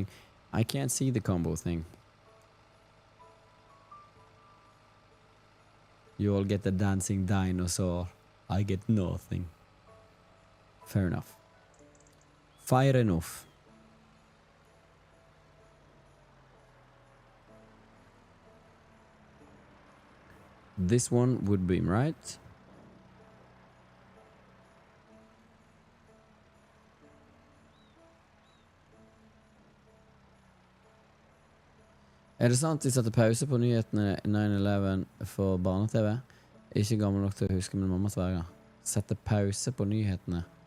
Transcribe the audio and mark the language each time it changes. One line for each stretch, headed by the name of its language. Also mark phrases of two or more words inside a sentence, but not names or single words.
English: I can't see the combo thing. You all get the dancing dinosaur. I get nothing. Fair enough. Fair enough. This one would be right.
Norwegian: Er det sant de satte pause på nyhetene 9/11 for barne-TV? Ikke gammel nok til å huske min mammas verger. Sette pause på nyhetene.